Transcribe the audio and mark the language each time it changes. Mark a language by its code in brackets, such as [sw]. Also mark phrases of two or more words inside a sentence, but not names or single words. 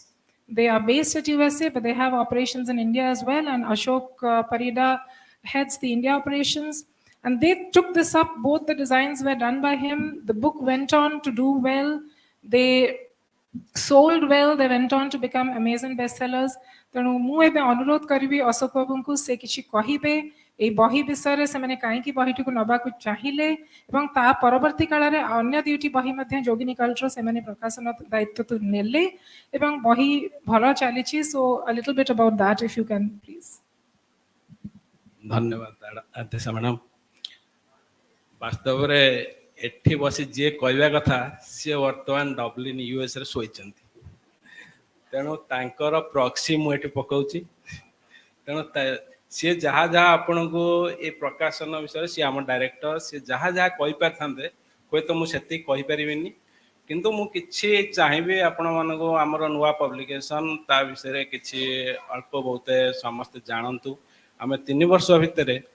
[en] They are based at USA, but they have operations in India as well. And Ashok Parida heads the India operations. And they took this up. Both the designs were done by him. The book went on to do well. They sold well. They went on to become Amazon bestsellers. [or] ତେଣୁ ମୁଁ ଏବେ ଅନୁରୋଧ କରିବି ଅଶୋକ ବାବୁଙ୍କୁ ସେ କିଛି କହିବେ এই ବହି ବିଷୟରେ ସେମାନେ କାହିଁକି ବହିଟିକୁ ନେବାକୁ ଚାହିଁଲେ ଏବଂ ତା ପରବର୍ତ୍ତୀ କାଳରେ ଅନ୍ୟ ଦୁଇଟି ବହି ମଧ୍ୟ ଯୋଗିନୀ କଲ୍ଚର ସେମାନେ ପ୍ରକାଶନ ଦାୟିତ୍ୱ ନେଲେ ଏବଂ ବହି ଭଲ ଚାଲିଛି ସୋ [en] a little bit about that if you can please. [or] ଧନ୍ୟବାଦ ଆଦେଶା ମ୍ୟାଡ଼ାମ ବାସ୍ତବରେ ଏଠି ବସି ଯିଏ କହିବା କଥା ସିଏ ବର୍ତ୍ତମାନ ଡବ୍ଲିନ୍ ୟୁଏସ୍ରେ ଶୋଇଛନ୍ତି ତେଣୁ ତାଙ୍କର ପ୍ରକ୍ସି ମୁଁ ଏଠି ପକାଉଛି ତେଣୁ ସିଏ ଯାହା ଯାହା ଆପଣଙ୍କୁ ଏ ପ୍ରକାଶନ ବିଷୟରେ ସିଏ ଆମ ଡାଇରେକ୍ଟର ସିଏ ଯାହା ଯାହା କହିପାରିଥାନ୍ତେ ହୁଏତ ମୁଁ ସେତିକି କହିପାରିବିନି କିନ୍ତୁ ମୁଁ କିଛି ଚାହିଁବି ଆପଣମାନଙ୍କୁ ଆମର ନୂଆ ପବ୍ଲିକେସନ୍ ତା ବିଷୟରେ କିଛି ଅଳ୍ପ ବହୁତ ସମସ୍ତେ ଜାଣନ୍ତୁ ଆମେ 3 ବର୍ଷ ଭିତରେ